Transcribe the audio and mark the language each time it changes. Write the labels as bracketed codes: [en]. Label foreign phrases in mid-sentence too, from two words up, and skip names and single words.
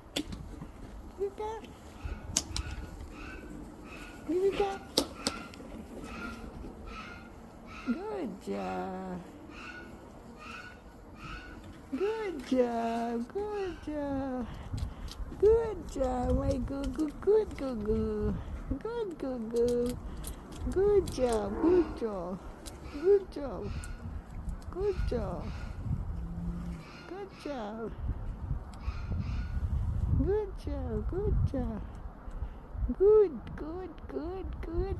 [en] You come. You come. Good job. Good job. Good job. Good job, my goo-goo. Good goo-goo. Good goo-goo. Good job. Good job. Good job. Good job. Good job. Good job. Good job. Good, good, good, good.